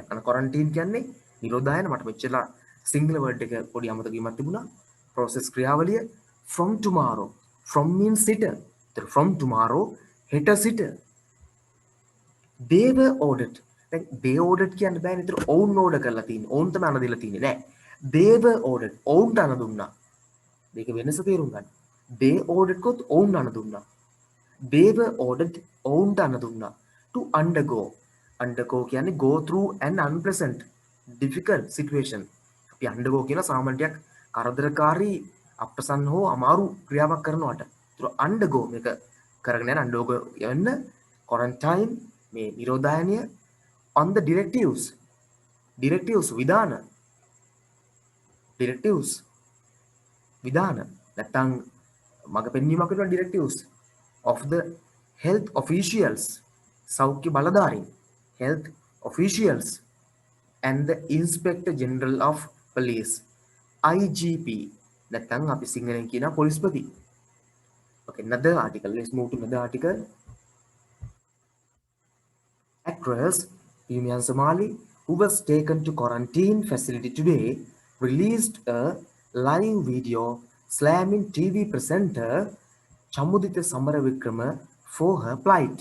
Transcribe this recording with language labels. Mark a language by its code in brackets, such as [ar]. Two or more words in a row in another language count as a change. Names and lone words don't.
[si] අන quarantine කියන්නේ නිරෝධායන මට මෙච්චර [en] single word [si] එක පොඩි අමතක වීමක් තිබුණා. [en] process ක්‍රියාවලිය from tomorrow. from means සිට. from tomorrow [si] හෙට සිට. [en] they were ordered. [si] දැන් [en] they ordered [si] කියන්න බෑනේ. ඒතර ඔවුන් order කරලා තියෙන්නේ. ඔවුන් තමයි අන දීලා තියෙන්නේ නෑ. [en] they were ordered [si] ඔවුන්ට අණ දුන්නා. මේක වෙනස තේරුම් ගන්න. [en] they ordered [si] කොත් ඔවුන් අණ දුන්නා. [en] they were ordered [si] ඔවුන්ට අණ දුන්නා [en] to undergo කියන්නේ go through an unpleasant difficult situation. [si] අපි undergo කියන සාමාන්‍යයක් කරදරකාරී අප්‍රසන්න හෝ අමාරු ක්‍රියාවක් කරනවට. ඒතර undergo මේක කරගෙන යන undergo යන්න quarantine මේ නිරෝධායනය [en] on the directives [si] විධාන නැත්නම් මග පෙන්වීමක් වෙනවා [en] directives of the health officials [si] සෞඛ්‍ය බලධාරීන් [en] health officials and the inspector general of police IGP [si] නැත්නම් අපි සිංහලෙන් කියන පොලිස්පති. [en] Okay, another article. Let's move to another article. Actress Yumian Somali, who was taken to quarantine facility today, released a live video slamming TV presenter Chamudita Samaravikrama for her plight.